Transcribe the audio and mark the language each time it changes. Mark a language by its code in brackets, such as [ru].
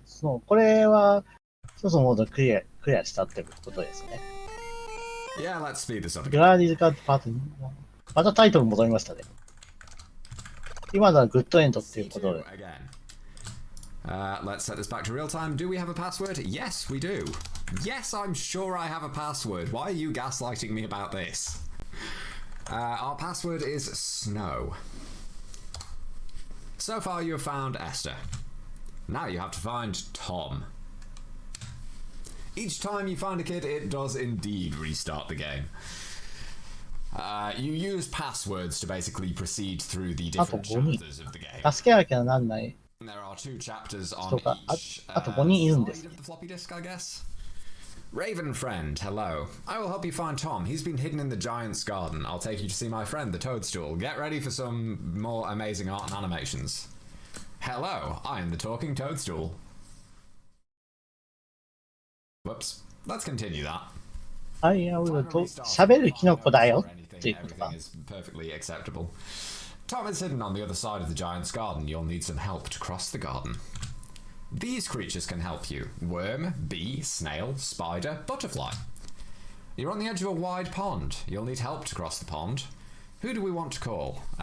[ja] そう、これは一つのモードクリアしたってことですね。 [en] Yeah, let's speed this up. [ja] グラディズカードパートまたタイトル戻りましたね。今のはグッドエンドっていうことで。 [en] Let's set this back to real time. Do we have a password? Yes, we do. Yes, I'm sure I have a password. Why are you gaslighting me about this? Our password is snow. So far you have found Esther. Now you have to find Tom. Each time you find a kid, it does indeed restart the game. You use passwords to basically proceed through the different chapters of the game. [ja] 助けなきゃなんない。 [en] There are 2 chapters on each [ja] あと5人いるんです。 [en] side of the floppy disk, I guess. Raven friend, hello. I will help you find Tom. He's been hidden in the giant's garden. I'll take you to see my friend, the toadstool. Get ready for some more amazing art and animations. Hello, I am the talking toadstool. Whoops. Let's continue that. [ja] はい、喋るキノコだよっていうことか。 [en] Everything is perfectly acceptable. Tom is hidden on the other side of the giant's garden. You'll need some help to cross the garden. These creatures can help you. Worm, bee, snail, spider, butterfly. You're on the edge of a wide pond. You'll need help to cross the pond. Who do we want to call?